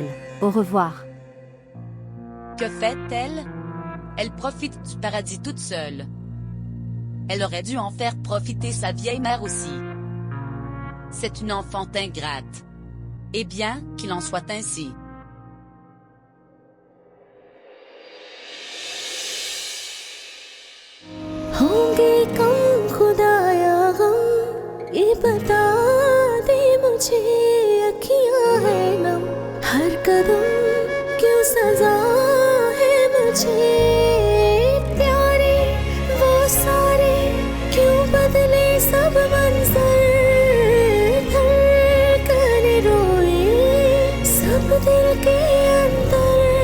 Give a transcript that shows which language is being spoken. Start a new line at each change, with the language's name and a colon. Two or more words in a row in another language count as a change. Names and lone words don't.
French: Au revoir. Que fait-elle? Elle profite du paradis toute seule. Elle aurait dû en faire profiter sa vieille mère aussi. C'est une enfant ingrate. Eh bien, qu'il en soit ainsi.
Hindi: होंगे कम खुदाया गम ये बता दे मुझे अखियां है नम हर कदम क्यों सजा है मुझे प्यारे वो सारे क्यों बदले सब मंजर धड़कन रोए सब दिल के अंदर